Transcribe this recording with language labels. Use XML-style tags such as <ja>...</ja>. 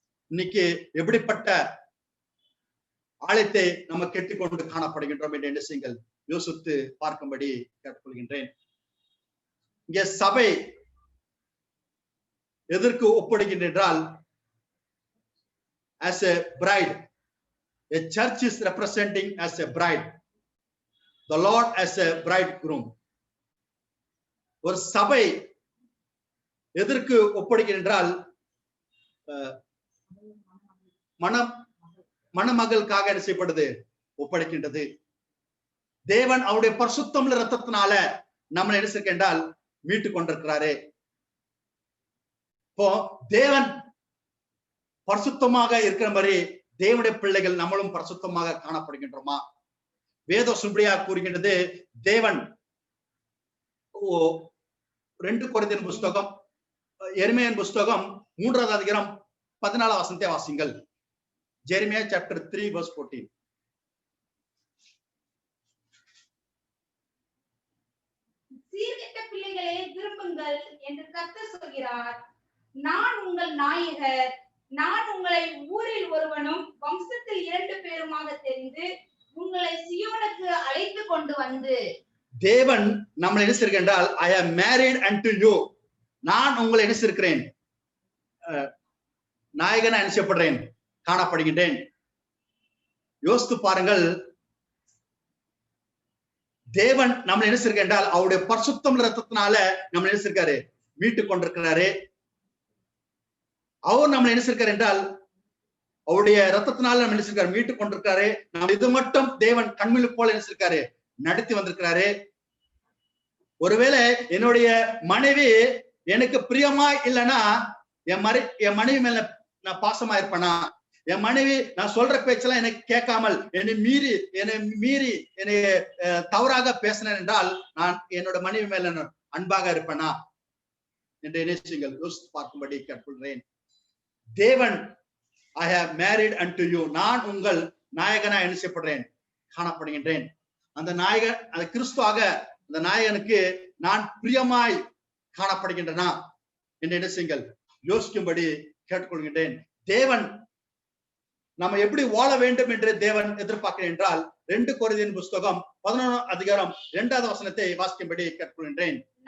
<ta>இன்னைக்கு எப்படிப்பட்ட ஆலயத்தை நம்ம கெட்டுக்கொண்டு காணப்படுகின்றோம் என்று என்ன செய்யுங்கள், யோசித்து பார்க்கும்படி கேட்டுக்கொள்கின்றேன். இங்கே சபை எதற்கு ஒப்படைக்கின்ற என்றால்</ta> <en>as a bride. A church is representing as a bride, the Lord as a bridegroom.</en> <ta>ஒரு சபை எதற்கு ஒப்படைக்கின்ற என்றால் மணமகளுக்காக என்ன செய்யப்படுது, ஒப்படைக்கின்றது. தேவன் அவருடைய பரிசுத்தம் ரத்தத்தினால நம்மளை என்ன செய்ய என்றால் மீட்டு கொண்டிருக்கிறாரு. இப்போ தேவன் பரிசுத்தமாக இருக்கிற மாதிரி தேவனுடைய பிள்ளைகள் நம்மளும் பரிசுத்தமாக காணப்படுகின்றோமா? வேதம் சுப்படியாக கூறுகின்றது. தேவன் 2 கொரிந்தியர் புஸ்தகம், எரேமியாவின் புஸ்தகம் 3வது அதிகாரம் 14வது வசனத்தை வாசிங்கள்.</ta> <en>Jeremiah chapter 3 verse 14.</en> <ta>சீர்கெட்ட பிள்ளைகளே திரும்புங்கள் என்று கர்த்தர் சொல்கிறார். நான் உங்கள் நாயகர். நான் உங்களை ஊரில் ஒருவனும் வம்சத்தில் 2 பேருமாக தெரிந்து உங்களை சியோனுக்கு அழைத்து கொண்டு வந்து. தேவன் நம்மளை என்ன செய்கின்றால்,</ta> <en>I am married unto you.</en> <ta>நான் உங்களை என்ன செய்கிறேன், நாயகனா என்ன செய்யப்படுறேன், காணப்படுகின்றேன். யோசித்து பாருங்கள். தேவன் நம்மளை என்ன செய்கின்றால் அவருடைய பரிசுத்தம் ரத்தத்தினால நம்மளை என்ன செய்கிறாரு, மீட்டு கொண்டிருக்கிறாரு. அவர் நம்மளை என்ன செய்கிறார் என்றால் அவருடைய ரத்தத்தினால நம்ம என்ன செய்கிறார், மீட்டு கொண்டிருக்காரு. நம்ம இது மட்டும் தேவன் கண்மிழு போல என்ன செய்கிறாரு, நடத்தி வந்திருக்கிறாரு. ஒருவேளை என்னுடைய மனைவி எனக்கு பிரியமா இல்லைன்னா என் மனைவி மேல நான் பாசமா இருப்பேனா? என் மனைவி நான் சொல்ற பேச்செல்லாம் எனக்கு கேட்காமல் என்னை மீறி என்னை தவறாக பேசினேன் என்றால் நான் என்னோட மனைவி மேல அன்பாக இருப்பேனா என்று நினைச்சுங்கள், யோசித்து பார்க்கும்படி கேட்டுக்கொள்கிறேன். தேவன்</ta> <en>I have married unto you.</en> <ta>நான் உங்கள் நாயகனா என்ன செய்யப்படுறேன், காணப்படுகின்றேன். அந்த நாயகன், அந்த கிறிஸ்துவாக அந்த நாயகனுக்கு நான் பிரியமாய் காணப்படுகின்றனா என்று என்ன செய்யுங்கள், யோசிக்கும்படி கேட்டுக்கொள்கின்றேன். தேவன் நம்ம எப்படி வாழ வேண்டும் என்று தேவன் எதிர்பார்க்கிறேன் என்றால் 2 கொரிந்தியர் புஸ்தகம் 11வது அதிகாரம் 2வது வசனத்தை வாசிக்கும்படி கேட்டுக்கொள்கின்றேன்.</ta>